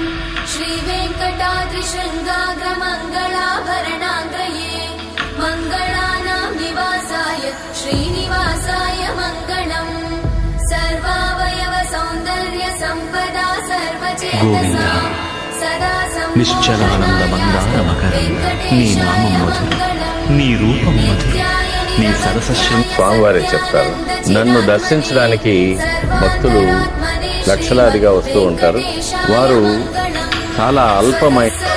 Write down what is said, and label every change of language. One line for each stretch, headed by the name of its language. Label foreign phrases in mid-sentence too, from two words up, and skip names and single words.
Sanskrit: श्रीवेङ्कटाद्रिशृङ्गाग्रमङ्गलाभरणाङ्गये मङ्गलानां निवासाय श्रीनिवासाय मङ्गलम् सर्वावयव सौन्दर्य संपदा सर्वचेतसा सदा
Telugu: నిశ్చలానంద మందార మకరంద నీ నామం మధురం, నీ రూపం మధురం, నీ సరసశ్రం. స్వామివారే చెప్తారు, నన్ను దర్శించడానికి భక్తులు లక్షలాదిగా వస్తూ ఉంటారు. వారు చాలా అల్పమైన